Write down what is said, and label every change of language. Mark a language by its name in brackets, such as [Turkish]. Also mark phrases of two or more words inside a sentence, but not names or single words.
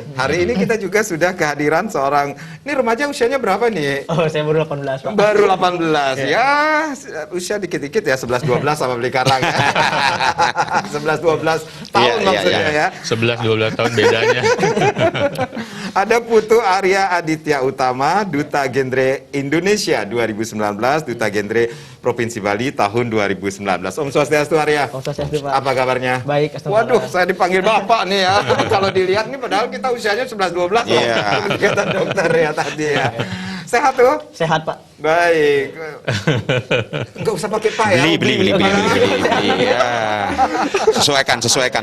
[Indonesian] Hari ini kita juga sudah kehadiran seorang, ini remaja usianya berapa nih? Oh, saya baru 18, Pak. Baru 18 ya, usia dikit-dikit ya, 11-12 sama Beli Karang. 11-12 tahun maksudnya ya. 11-12 tahun bedanya. Ada Putu Arya Aditya Utama, Duta Genre Indonesia 2019, Duta Genre Provinsi Bali tahun 2019. [Balinese] Om Swastiastu [Indonesian] Arya. [Balinese] Om Swastiastu, [Indonesian] Pak. Apa kabarnya? Baik, astagfirullah. Waduh, saya dipanggil Bapak nih ya. Kalau dilihat nih padahal kita usianya 11-12 loh. Iya. Kata dokter ya tadi ya. Sehat tuh? Sehat, Pak. Baik. Enggak usah pakai Pak ya. Beli. Ya. Sesuaikan.